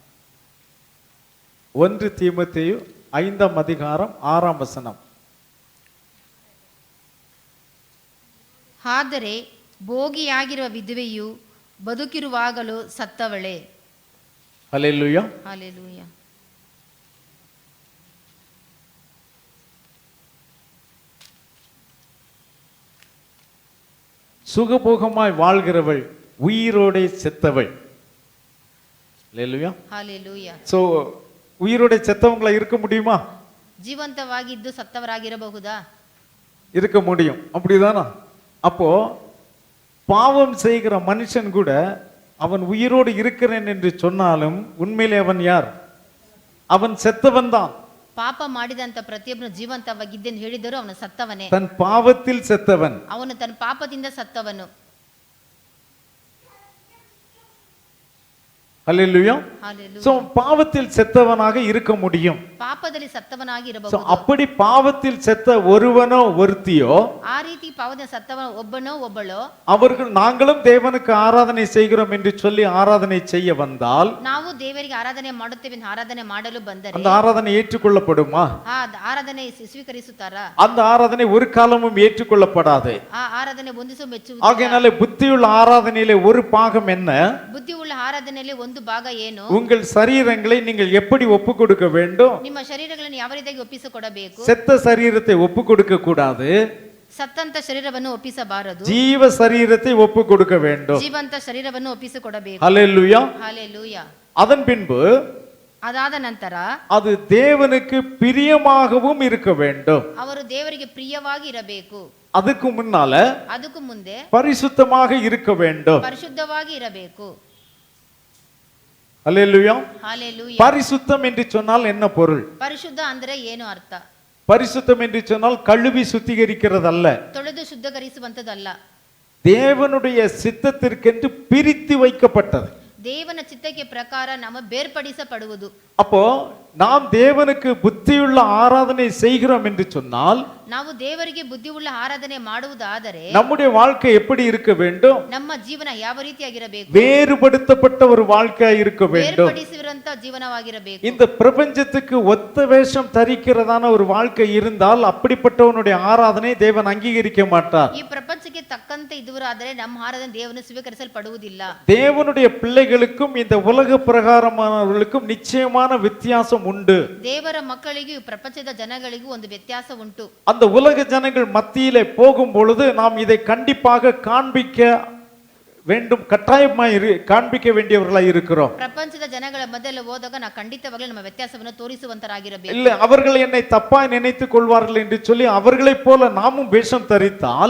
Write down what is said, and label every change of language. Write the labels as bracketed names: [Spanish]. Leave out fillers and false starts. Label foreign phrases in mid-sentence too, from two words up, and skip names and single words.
[Tamil] 1 தீமோத்தேயு 5ஆம் அதிகாரம் 6ஆம் வசனம். [Kannada] ಆದರೆ ಭೋಗಿಯಾಗಿರುವ ವಿಧವೆಯು ಬದುಕಿರುವಾಗಲೂ ಸತ್ತವಳೆ. [Tamil] ஹல்லேலூயா. ஹalleluya. சுகபோகமாய் வாழ்கிறவள் உயிரோடே செத்தவள். ஹல்லேலூயா. ஹalleluya. சோ உயிரோட செத்தவங்களா இருக்க முடியுமா? [Kannada] ಜೀವಂತವಾಗಿದ್ದು ಸತ್ತವರಾಗಿರಬಹುದಾ? [Tamil] இருக்க முடியும். அப்படிதானா? அப்போ பாவம் செய்கிற மனுஷன் கூட அவன் உயிரோடு இருக்கிறேன் என்று சொன்னாலும் உண்மையிலே அவன் யார்? அவன் செத்தவன் தான். [Kannada] ಪಾಪ ಮಾಡಿದಂತ ಪ್ರತಿಯೊಬ್ಬನು ಜೀವಂತವಾಗಿದ್ದೆಂದು ಹೇಳಿದರೂ ಅವನು ಸತ್ತವನೇ. [Tamil] தன் பாவத்தில் செத்தவன். [Kannada] ಅವನು ತನ್ನ ಪಾಪದಿಂದ ಸತ್ತವನು. [Tamil] ஹல்லேலூயா. ஹalleluya. சோ பாவத்தில் செத்தவனாக இருக்க முடியும். [Kannada] ಪಾಪದಲ್ಲಿ ಸತ್ತವನಾಗಿ [Tamil] சோ [Kannada] ಇರಬಹುದು. [Tamil] அப்படி பாவத்தில் செத்த ஒருவனோ ஒருத்தியோ [Kannada] ಆ ರೀತಿ ಪಾಪದಿಂದ ಸತ್ತವನ ಒಬ್ಬನೋ ಒಬ್ಬಳೋ [Tamil] அவர்கள் நாங்களும் தேவனுக்கு ஆராதனை செய்கிறோம் என்று சொல்லி ஆராதனை செய்ய வந்தால் [Kannada] ನಾವು ದೇವರಿಗೆ ಆರಾಧನೆ ಮಾಡುತ್ತೇವೆ ಎಂದು ಆರಾಧನೆ ಮಾಡಲು ಬಂದರೆ [Tamil] அந்த ஆராதனை ஏற்றுக்கொள்ளப்படுமா? [Kannada] ಆ ಆರಾಧನೆ ಸ್ವೀಕರಿಸುತ್ತಾರಾ? [Tamil] அந்த ஆராதனை ஒரு காலமும் ஏற்றுக்கொள்ளப்படாது. [Kannada] ಆ ಆರಾಧನೆ ಹೊಂದಿಸುವ ಮೆಚ್ಚುವುದು. [Tamil] ஆகையினாலே புத்தியுள்ள ஆராதனையிலே ஒரு பாகம் என்ன? [Kannada] ಬುದ್ಧಿ ಉಳ್ಳ ಆರಾಧನೆಯಲ್ಲಿ ಒಂದು ಭಾಗ ಏನು? [Tamil] உங்கள் சரீரங்களை நீங்கள் எப்படி ஒப்பு கொடுக்க வேண்டும்? [Kannada] ನಿಮ್ಮ ಶರೀರಗಳನ್ನು ಯಾವ ರೀತಿಯಾಗಿ ಒಪ್ಪಿಸಿಕೊಡಬೇಕು? [Tamil] செத்த சரீரத்தை ஒப்பு கொடுக்க கூடாது. [Kannada] ಸತ್ತಂತ ಶರೀರವನ್ನು ಒಪ್ಪಿಸಬಾರದು. [Tamil] ஜீவ சரீரத்தை ஒப்பு கொடுக்க வேண்டும். [Kannada] ಜೀವಂತ ಶರೀರವನ್ನು ಒಪ್ಪಿಸಿಕೊಡಬೇಕು. [Tamil] ஹல்லேலூயா. [Kannada] ಹalleluya. [Tamil] அதன் பின்பு [Kannada] ಅದಾದ ನಂತರ [Tamil] அது தேவனுக்கு பிரியமாகவும் இருக்க வேண்டும். [Kannada] ಅವರು ದೇವರಿಗೆ ಪ್ರಿಯವಾಗಿ ಇರಬೇಕು. [Tamil] அதுக்கு முன்னால [Kannada] ಅದಕ್ಕೂ ಮುಂದೆ [Tamil] பரிசுத்தமாக இருக்க வேண்டும். [Kannada] ಪರಿಶುದ್ಧವಾಗಿ ಇರಬೇಕು. [Tamil] ஹல்லேலூயா. [Kannada] ಹalleluya. [Tamil] பரிசுத்தம் என்று சொன்னால் என்ன பொருள்? [Kannada] ಪರಿಶುದ್ಧ ಅಂದ್ರೆ ಏನು ಅರ್ಥ? [Tamil] பரிசுத்தம் என்று சொன்னால் கழுவி சுத்திகரிக்கிறதல்ல. [Kannada] ತೊಳೆದು ಶುದ್ಧೀಕರಿಸುವಂತದಲ್ಲ. [Tamil] தேவனுடைய சித்தத்திற்கென்று பிரித்து வைக்கப்பட்டது. [Kannada] ದೇವನ ಚಿತ್ತಕ್ಕೆ ಪ್ರಕಾರ ನಮ್ಮ ಬೇರ್ಪಡಿಸಪಡುವುದು. [Tamil] அப்போ நாம் தேவனுக்கு புத்தியுள்ள ஆராதனை செய்கிறோம் என்று சொன்னால் [Kannada] ನಾವು ದೇವರಿಗೆ ಬುದ್ಧಿಯುಳ್ಳ ಆರಾಧನೆ ಮಾಡುವುದಾದರೆ [Tamil] நம்முடைய வாழ்க்கை எப்படி இருக்க வேண்டும்? [Kannada] ನಮ್ಮ ಜೀವನ ಯಾವ ರೀತಿಯಾಗಿರಬೇಕು? [Tamil] வேறுபடுத்தப்பட்ட ஒரு வாழ்க்கையா இருக்க வேண்டும். [Kannada] ಬೇರ್ಪಡಿಸಿರುವಂತ ಜೀವನವಾಗಿರಬೇಕು. [Tamil] இந்த பிரபஞ்சத்துக்கு ஒத்த வேஷம் தரிக்கிறதான ஒரு வாழ்க்கை இருந்தால் அப்படிப்பட்டவனுடைய ஆராதனை தேவன் அங்கீகரிக்க மாட்டார். [Kannada] ಈ ಪ್ರಪಂಚಕ್ಕೆ ತಕ್ಕಂತೆ ಇದುವರಾದರೆ ನಮ್ಮ ಆರಾಧನೆ ದೇವನು ಸ್ವೀಕರಿಸಲ್ಪಡುವುದಿಲ್ಲ. [Tamil] தேவனுடைய பிள்ளைகளுக்கும் இந்த உலக பிரகாரமானவர்களுக்கும் நிச்சயமான வித்தியாசம் உண்டு. [Kannada] ದೇವರ ಮಕ್ಕಳಿಗೂ ಈ ಪ್ರಪಂಚದ ಜನಗಳಿಗೂ ಒಂದು ವ್ಯತ್ಯಾಸ ಉಂಟು. [Tamil] அந்த உலக ஜனங்கள் மத்தியிலே போகும் பொழுது நாம் இதை கண்டிப்பாக காண்பிக்க வேண்டும், கட்டாயமாய் காண்பிக்க வேண்டியவர்களாய் இருக்கிறோம். [Kannada] ಪ್ರಪಂಚದ ಜನಗಳ ಮಧ್ಯದಲ್ಲಿ ಹೋದಾಗ ನಾವು ಖಂಡಿತವಾಗಲೂ ನಮ್ಮ ವ್ಯತ್ಯಾಸವನ್ನು ತೋರಿಸುವಂತರಾಗಿರಬೇಕು. [Tamil] இல்ல அவர்கள் என்னை தப்பாய் நினைத்துக் கொள்வார்கள் என்று சொல்லி அவர்களைப் போல நாமும் வேஷம் தரித்தால்